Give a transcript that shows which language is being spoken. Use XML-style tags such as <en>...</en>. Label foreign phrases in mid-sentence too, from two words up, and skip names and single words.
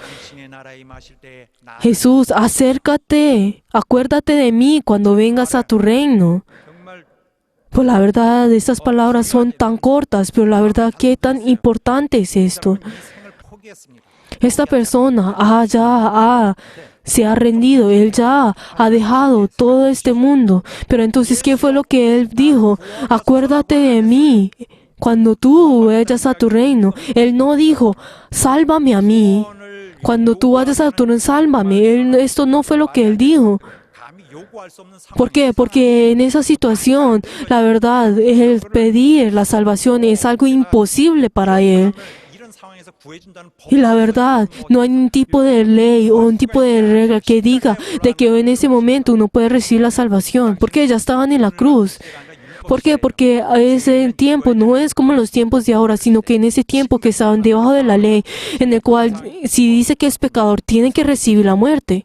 <ko>당신의 나라에 임하실 때에 나</ko> <es>Jesús, acércate, acuérdate de mí cuando vengas a tu reino.</es> <ko>정말</ko> <es>Pues la verdad, estas palabras son tan cortas, pero la verdad, qué tan importante es esto.</es> <ko>생을 포기했습니다.</ko> <es>Esta persona se ha rendido, él ya ha dejado todo este mundo. Pero entonces, ¿qué fue lo que él dijo? Acuérdate de mí cuando tú vayas a tu reino. Él no dijo, sálvame a mí. Cuando tú vayas a tu reino, sálvame. Esto no fue lo que él dijo.</es> <ko>감히 요구할 수 없는</ko> <es>¿Por qué? Porque en esa situación, la verdad, el pedir la salvación es algo imposible para él.</es> <ko>이런 상황에서 구해준다는</ko> <es>Y la verdad, no hay un tipo de ley o un tipo de regla que diga de que en ese momento uno puede recibir la salvación, porque ya estaban en la cruz. ¿Por qué? Porque a ese tiempo no es como los tiempos de ahora, sino que en ese tiempo que estaban debajo de la ley, en el cual si dice que es pecador, tiene que recibir la muerte.</es>